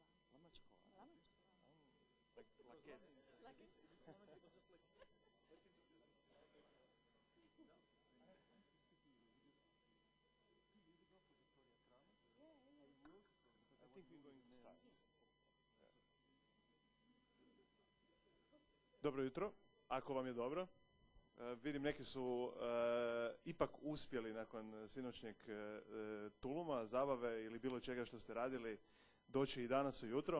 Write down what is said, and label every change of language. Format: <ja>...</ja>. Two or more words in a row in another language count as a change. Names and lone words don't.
<en>Lamackova. Lamackova. Like it. Like it? I think we're going to start.</en> <hr>Dobro jutro, ako vam je dobro. Vidim neki su ipak uspjeli nakon sinoćnjeg tuluma, zabave ili bilo čega što ste radili doći i danas ujutro.</hr>